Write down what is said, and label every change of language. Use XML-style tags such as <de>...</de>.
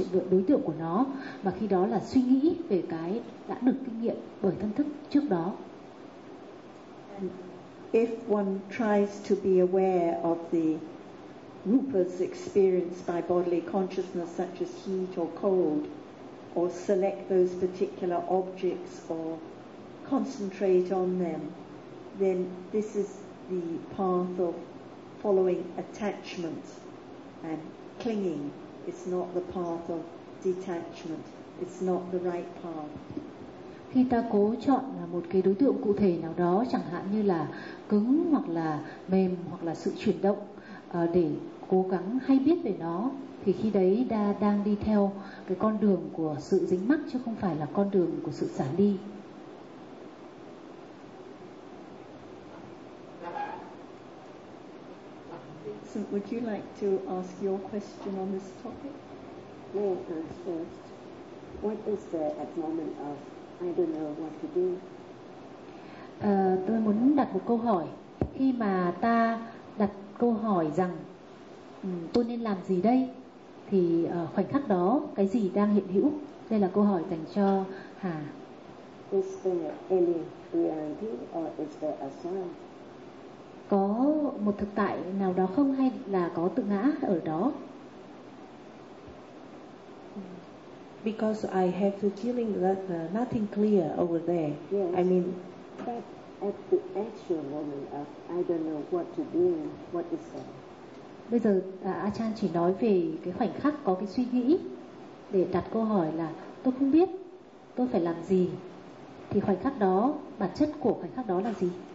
<vi>đối tượng của nó, và khi đó là suy nghĩ về cái đã được kinh nghiệm bởi thân thức trước đó.</vi> <en>If one tries to be aware of the rupas experienced by bodily consciousness, such as heat or cold, or select those particular objects or concentrate on them, then this is the path of following attachment and clinging. It's not the path of detachment. It's not the right path.</en> <vi>Khi ta cố chọn một cái đối tượng cụ thể nào đó, chẳng hạn như là cứng hoặc là mềm hoặc là sự chuyển động, để cố gắng hay biết về nó, thì khi đấy ta đang đi theo cái con đường của sự dính mắc chứ không phải là con đường của sự xả ly.</vi> <en>So would you like to ask your question on this topic? May I ask first, what is the abnormal of I don't know what to do?</en> <vi>Tôi muốn đặt một câu hỏi. Khi mà ta đặt câu hỏi rằng tôi nên làm gì đây, thì khoảnh khắc đó cái gì đang hiện hữu? Đây là câu hỏi dành cho Hà.</vi> <en>Is there any reality or is there a sign?</en> <vi>Có một thực tại nào đó không, hay là có tự ngã ở đó?</vi> <en>Because I have the feeling that nothing clear over there. Yes. I mean, but at the actual moment of I don't know what to do, what is that?</en> <vi>Bây giờ Achan chỉ nói về cái khoảnh khắc có cái suy nghĩ để đặt câu hỏi là tôi không biết tôi phải làm gì, thì khoảnh khắc đó, bản chất của khoảnh khắc đó là gì?</vi>